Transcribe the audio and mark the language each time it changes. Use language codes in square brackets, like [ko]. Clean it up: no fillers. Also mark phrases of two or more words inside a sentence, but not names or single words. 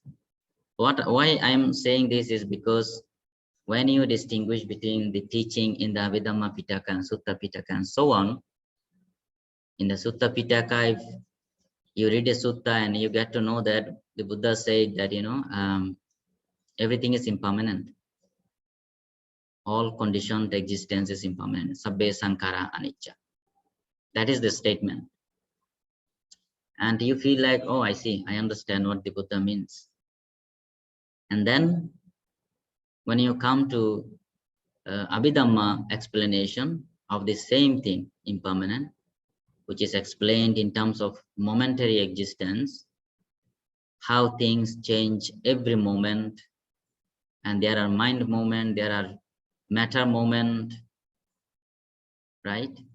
[en] Why I'm saying this is because when you distinguish between the teaching in the Abhidhamma Pitaka and Sutta Pitaka and so on, in the Sutta Pitaka, if you read a sutta and you get to know that the Buddha said that, everything is impermanent. All conditioned existence is impermanent. [pi] Sabbe sankhara anicca. [en] That is the statement. And you feel like, oh, I see, I understand what the Buddha means. And then when you come to Abhidhamma explanation of the same thing, impermanent, which is explained in terms of momentary existence, how things change every moment, and there are mind moment, there are matter moment, right?